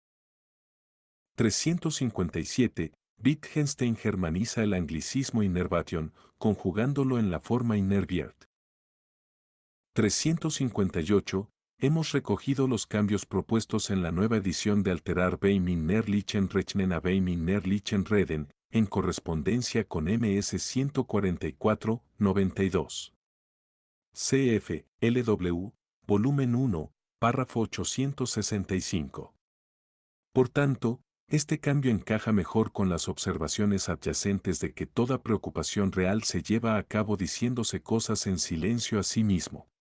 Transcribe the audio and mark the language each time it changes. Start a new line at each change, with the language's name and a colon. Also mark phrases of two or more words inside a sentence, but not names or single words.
Spanish: 357, Wittgenstein germaniza el anglicismo innervation, conjugándolo en la forma innerviert. 358, hemos recogido los cambios propuestos en la nueva edición de Alterar
German: beim innerlichen Rechnen
Spanish: a
German: beim innerlichen Reden,
Spanish: en correspondencia con MS 144, 92. CF, LW, volumen 1, párrafo 865. Por tanto, este cambio encaja mejor con las observaciones adyacentes de que toda preocupación real se lleva a cabo diciéndose cosas en silencio a sí mismo.